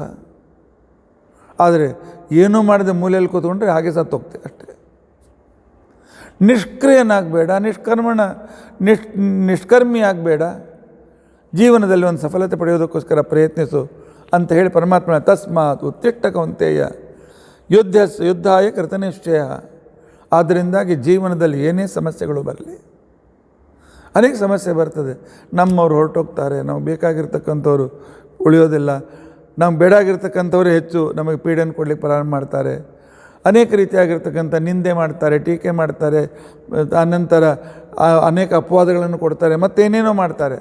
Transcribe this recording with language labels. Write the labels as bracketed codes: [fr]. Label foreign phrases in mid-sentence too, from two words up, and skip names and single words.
[kn] ಆದರೆ ಏನೂ ಮಾಡಿದ ಮೂಲೆಯಲ್ಲಿ ಕೂತ್ಕೊಂಡ್ರೆ ಹಾಗೆ ಸತ್ತೋಗ್ತೇವೆ ಅಷ್ಟೇ. ನಿಷ್ಕ್ರಿಯನಾಗಬೇಡ, ನಿಷ್ಕರ್ಮಿ ಆಗಬೇಡ, ಜೀವನದಲ್ಲಿ ಒಂದು ಸಫಲತೆ ಪಡೆಯೋದಕ್ಕೋಸ್ಕರ ಪ್ರಯತ್ನಿಸು ಅಂತ ಹೇಳಿ ಪರಮಾತ್ಮನ [sa] ತಸ್ಮಾತ್ ಉತ್ತಿಷ್ಟ ಕೌಂತೆಯ ಯುದ್ಧಾಯ ಕೃತನಿಶ್ಚಯ. [kn] ಆದ್ದರಿಂದಾಗಿ ಜೀವನದಲ್ಲಿ ಏನೇ ಸಮಸ್ಯೆಗಳು ಬರಲಿ, ಅನೇಕ ಸಮಸ್ಯೆ ಬರ್ತದೆ. ನಮ್ಮವ್ರು ಹೊರಟೋಗ್ತಾರೆ, ನಾವು ಬೇಕಾಗಿರ್ತಕ್ಕಂಥವ್ರು ಉಳಿಯೋದಿಲ್ಲ, ನಮ್ಗೆ ಬೇಡಾಗಿರ್ತಕ್ಕಂಥವ್ರು ಹೆಚ್ಚು ನಮಗೆ ಪೀಡನೆ ಕೊಡಲಿಕ್ಕೆ ಪ್ರಾರಂಭ ಮಾಡ್ತಾರೆ, ಅನೇಕ ರೀತಿಯಾಗಿರ್ತಕ್ಕಂಥ ನಿಂದೆ ಮಾಡ್ತಾರೆ, ಟೀಕೆ ಮಾಡ್ತಾರೆ, ಆನಂತರ ಅನೇಕ ಅಪವಾದಗಳನ್ನು ಕೊಡ್ತಾರೆ, ಮತ್ತೇನೇನೋ ಮಾಡ್ತಾರೆ.